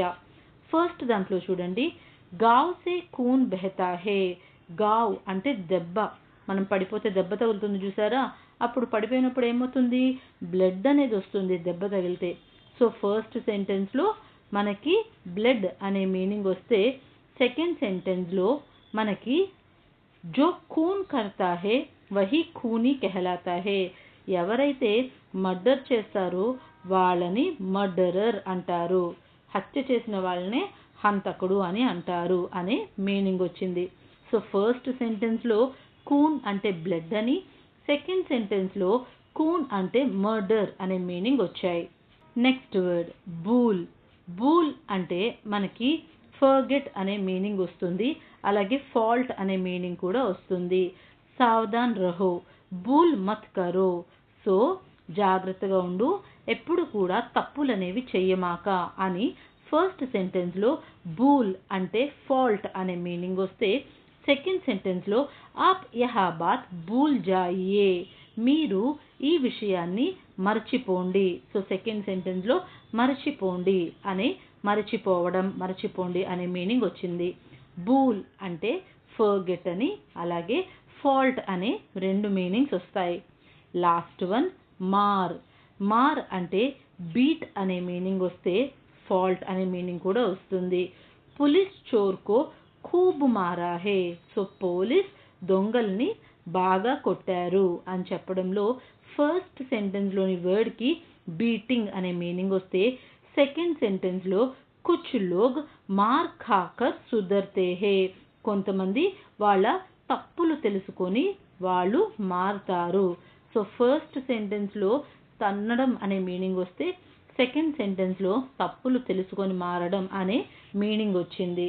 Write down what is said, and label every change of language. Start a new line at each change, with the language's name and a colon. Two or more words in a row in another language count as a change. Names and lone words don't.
Telugu: ఫస్ట్ దాంట్లో చూడండి,
Hindi: घाव से खून बहता है,
Telugu: గావ్ అంటే దెబ్బ, మనం పడిపోతే దెబ్బ తగులుతుంది చూసారా, అప్పుడు పడిపోయినప్పుడు ఏమవుతుంది, బ్లడ్ అనేది వస్తుంది దెబ్బ తగిలితే.
English: so first
Telugu: సెంటెన్స్లో మనకి బ్లడ్ అనే మీనింగ్ వస్తే సెకండ్ సెంటెన్స్లో మనకి
Hindi: जो खून करता है वही खूनी कहलाता है,
Telugu: ఎవరైతే మర్డర్ చేస్తారో వాళ్ళని మర్డరర్ అంటారు, హత్య చేసిన వాళ్ళనే హంతకుడు అని అంటారు అనే మీనింగ్ వచ్చింది.
English: so first
Telugu: సెంటెన్స్లో కూన్ అంటే బ్లడ్ అని, సెకండ్ సెంటెన్స్లో కూన్ అంటే మర్డర్ అనే మీనింగ్ వచ్చాయి.
English: next word bool.
Telugu: బూల్ అంటే మనకి ఫర్గెట్ అనే మీనింగ్ వస్తుంది, అలాగే ఫాల్ట్ అనే మీనింగ్ కూడా వస్తుంది.
Hindi: सावधान रहो, भूल मत करो,
Telugu: సో జాగ్రత్తగా ఉండు, ఎప్పుడు కూడా తప్పులు అనేవి చెయ్యమాక అని ఫస్ట్ సెంటెన్స్లో బూల్ అంటే ఫాల్ట్ అనే మీనింగ్ వస్తే సెకండ్ సెంటెన్స్లో
Hindi: आप यहा बात भूल जाइये,
Telugu: మీరు ఈ విషయాన్ని మర్చిపోండి.
English: so second
Telugu: సెంటెన్స్లో మర్చిపోండి అనే మర్చిపోవడం, మర్చిపోండి అనే మీనింగ్ వచ్చింది. బూల్ అంటే ఫర్గెట్ అని, అలాగే ఫాల్ట్ అనే 2 మీనింగ్స్ వస్తాయి.
English: last one maar.
Telugu: మార్ అంటే బీట్ అనే మీనింగ్ వస్తే ఫాల్ట్ అనే మీనింగ్ కూడా వస్తుంది.
Hindi: पुलिस चोर को खूब मारा है.
English: so police
Telugu: దొంగల్ని బాగా కొట్టారు అని చెప్పడంలో ఫస్ట్ సెంటెన్స్లోని వర్డ్కి బీటింగ్ అనే మీనింగ్ వస్తే సెకండ్ సెంటెన్స్లో
Hindi: कुछ लोग मार खाकर सुधरते है.
Telugu: కొంతమంది వాళ్ళ తప్పులు తెలుసుకొని వాళ్ళు మారుతారు.
English: so first
Telugu: సెంటెన్స్లో తన్నడం అనే మీనింగ్ వస్తే సెకండ్ సెంటెన్స్లో తప్పులు తెలుసుకొని మారడం అనే మీనింగ్ వచ్చింది.